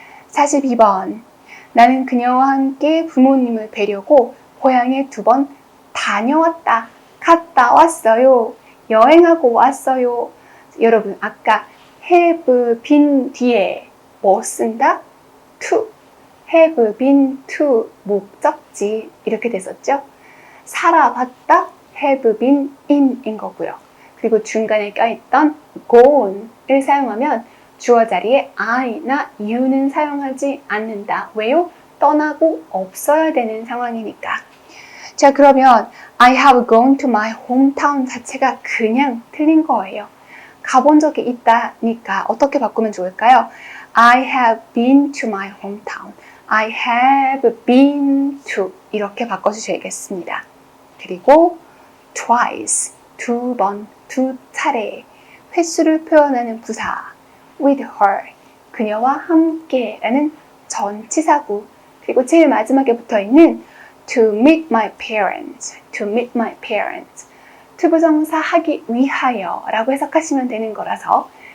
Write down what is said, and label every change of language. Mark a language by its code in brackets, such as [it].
[ko] 42번 나는 그녀와 함께 부모님을 뵈려고 고향에 2번 다녀왔다. 갔다 왔어요. 여행하고 왔어요. 여러분 아까 have been 뒤에 뭐 쓴다? to. have been to 목적지 이렇게 됐었죠. 살아봤다. have been in 인 거고요. 그리고 중간에 껴있던 gone을 사용하면 주어 자리에 I나 you는 사용하지 않는다. 왜요? 떠나고 없어야 되는 상황이니까. 자, 그러면 I have gone to my hometown 자체가 그냥 틀린 거예요. 가본 적이 있다니까 어떻게 바꾸면 좋을까요? [en] I have been to my hometown. I have been to 이렇게 바꿔주셔야겠습니다. [ko] 그리고 twice, 2번, 2차례 횟수를 표현하는 부사 with her, 그녀와 함께 라는 전치사구 그리고 제일 마지막에 붙어있는 to meet my parents, to meet my parents 투부정사 하기 위하여 라고 해석하시면 되는 거라서